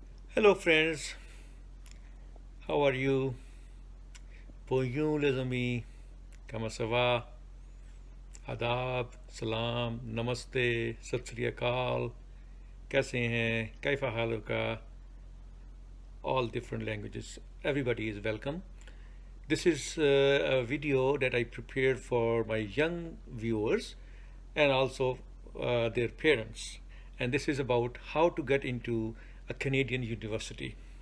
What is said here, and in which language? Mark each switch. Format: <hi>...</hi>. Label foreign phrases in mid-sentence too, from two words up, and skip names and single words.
<en>Hello friends, how are you?</en> <fr>Bonjour les amis, comment ça va?</fr> <hi>आदाब, सलाम, नमस्ते,</hi> <pa>ਸਤ ਸ੍ਰੀ ਅਕਾਲ,</pa> <hi>कैसे हैं?</hi> <ar>كيف حالك?</ar> <en>All different languages. Everybody is welcome. This is a video that I prepared for my young viewers and also their parents. And this is about how to get into a Canadian university.</en>